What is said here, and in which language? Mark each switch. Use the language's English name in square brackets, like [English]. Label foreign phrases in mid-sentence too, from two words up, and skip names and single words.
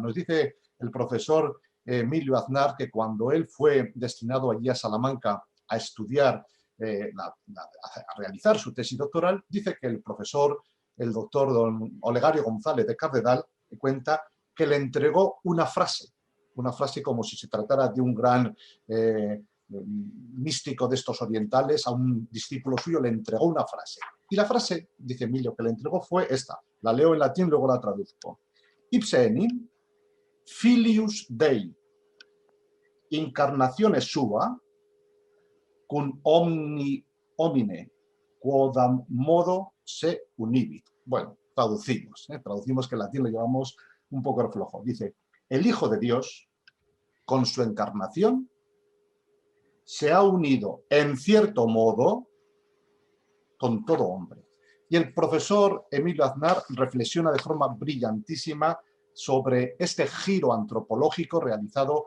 [Spanish] Nos dice el profesor Emilio Aznar que cuando él fue destinado allí a Salamanca a estudiar, a realizar su tesis doctoral, dice que el profesor, el doctor don Olegario González de Cardenal, cuenta que le entregó una frase como si se tratara de un gran místico de estos orientales. A un discípulo suyo le entregó una frase. Y la frase, dice Emilio, que le entregó fue esta. La leo en latín, luego la traduzco. [Latin] Ipse enim filius Dei incarnazione sua cum omni homine quodam modo se univit. [Spanish] Bueno, traducimos que en latín lo llevamos un poco flojo. Dice, el Hijo de Dios, con su encarnación, se ha unido en cierto modo con todo hombre. Y el profesor Emilio Aznar reflexiona de forma brillantísima sobre este giro antropológico realizado